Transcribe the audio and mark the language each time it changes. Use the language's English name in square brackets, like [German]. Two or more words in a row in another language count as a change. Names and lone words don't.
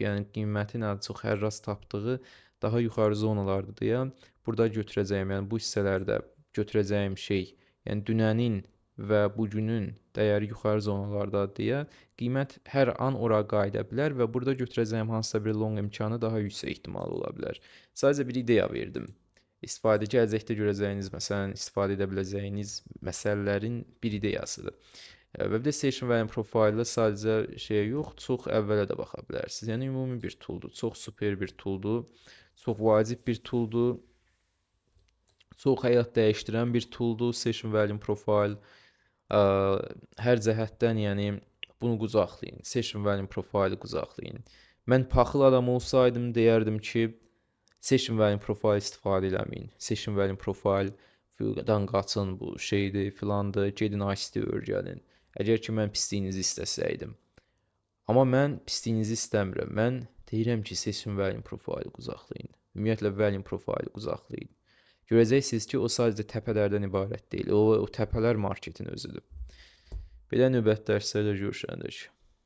[Azerbaijani] Yəni qiymətin ən çox hər rast tapdığı daha yuxarı zonalardır deyə burada götürəcəyim, yəni bu hissələrdə götürəcəyim şey, yəni dünənin və bugünün dəyəri yuxarı zonalarda deyə qiymət hər an ora qayıda bilər və burada götürəcəyim hansısa bir long imkanı daha yüksək ehtimallı ola bilər. Sadəcə bir ideya verdim. İstifadəçi gələcəkdə görəcəyiniz, məsələn, istifadə edə biləcəyiniz məsələlərin bir ideyasıdır. Və bir də [English] session value profile [Azerbaijani] sadəcə şeyə yox, çox əvvələ də baxa bilərsiniz. Yəni ümumi bir tooldur, çox super bir tooldur, çox vacib bir tooldur, çox həyat dəyişdirən bir tooldur [English] session value profile. [Azerbaijani] Hər cəhətdən, yəni bunu qucaqlayın, [English] session value profile qucaqlayın. [Azerbaijani] Mən paxıl adam olsaydım deyərdim ki, [English] session value profile [Azerbaijani] istifadə eləməyin. [English] Session value profile-dan [Azerbaijani] qaçın, bu şeydir, filandır, gedin ICT öyrənin. Əgər ki, mən pisliyinizi istəsəydim. Amma mən pisliyinizi istəmirəm. Mən deyirəm ki, [English] session value profile qucaqlayın. [Azerbaijani] Ümumiyyətlə, [English] value profile [Azerbaijani] qucaqlayın. Görəcəksiniz ki, o sadəcə təpələrdən ibarət deyil. O təpələr marketin özüdür. Belə növbəti dərslərdə görüşəndək.